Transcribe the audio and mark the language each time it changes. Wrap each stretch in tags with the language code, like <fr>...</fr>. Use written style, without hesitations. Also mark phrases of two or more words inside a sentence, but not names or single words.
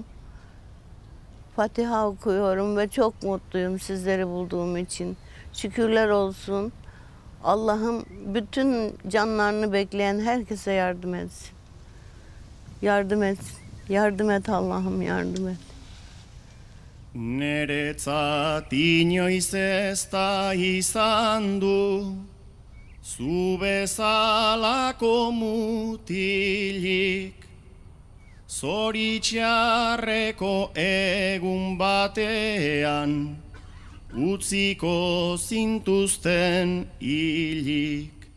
<tr>Fatiha okuyorum ve çok mutluyum sizleri bulduğum için. Şükürler olsun. Allah'ım bütün canlarını bekleyen herkese yardım etsin. Yardım et. Yardım et Allah'ım, yardım et.</tr> <eu>Neretzat inoiz ez da izan du, zu bezalako mutilik, zoritxarreko egun batean, utziko zintuzten hilik.</eu>